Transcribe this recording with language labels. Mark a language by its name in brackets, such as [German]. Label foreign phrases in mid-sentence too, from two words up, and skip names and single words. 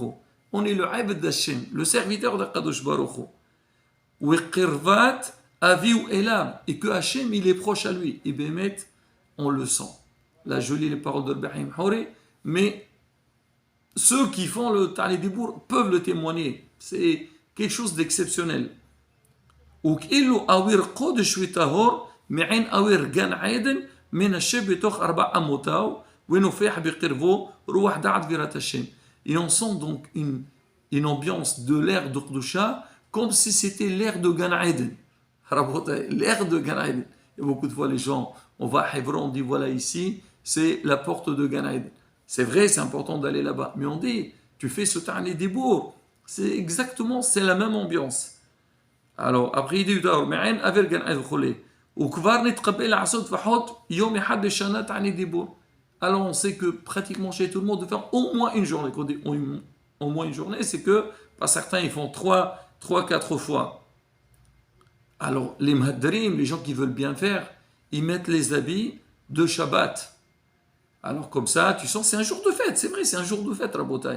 [French] On est le Abd d'Hashem, le serviteur de [Hebrew] קדוש ברוך הוא. [French] Et que Hachem il est proche à lui. Et Bémet, on le sent. Là, je lis les paroles de Rabbi Haim Hori, mais ceux qui font le [Hebrew] תענית דיבור [French] peuvent le témoigner. C'est quelque chose d'exceptionnel. [Hebrew] מעין אוויר גן עדן מנשב בתוך 4 אמותיו ונופח בקרבו רוח דעת ויראת השם. [French] Et on sent donc une ambiance de l'ère de Kedusha comme si c'était l'ère de Gan Eden. L'ère de Gan Eden. Et beaucoup de fois les gens, on va à Hebron, on dit voilà ici, c'est la porte de Gan Eden. C'est vrai, c'est important d'aller là-bas. Mais on dit, tu fais ce [Hebrew] תענית דיבור. [French] C'est la même ambiance. Alors, après il dit, [Hebrew] מעין אוויר גן עדן וכו'. וכבר נתקבל לעשות לפחות יום אחד בשנה תענית דיבור. [French] Alors on sait que pratiquement chez tout le monde de faire au moins une journée. Quand on dit au moins une journée, c'est que pas certains ils font 3-4 fois. Alors les mahadrim, les gens qui veulent bien faire, ils mettent les habits de Shabbat. Alors comme ça, tu sens c'est un jour de fête, fête, c'est vrai, c'est un jour de fête, Rabotai.